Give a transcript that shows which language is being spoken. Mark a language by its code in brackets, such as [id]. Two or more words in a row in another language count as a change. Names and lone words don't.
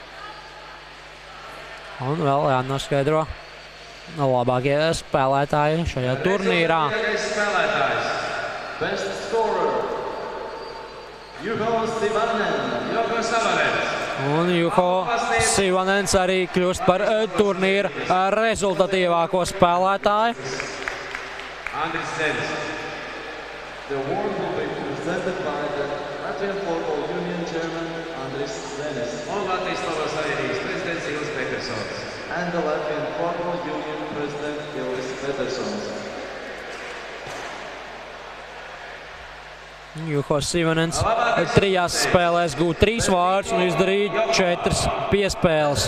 [lv] Un vēl jānoskaidro labākie spēlētāji šajā turnīrā. Spēlētājs [en] Best scorer, [lv] Juho Sivanen. Un Juho Sivanens arī kļūst par turnīra rezultatīvāko spēlētāju. Andris Zenis. [en] The award will be presented by the Latvian Floorball Union Chairman Andris Zenis. [lv] Un Latvijas Floorball Savienības prezidents Ilis Petersons. [en] And the Latvian Floorball Union President Ilis Petersons. [lv] Juho Sivanens 3 spēlēs gūt 3 vārdus un izdarīja 4 piespēles.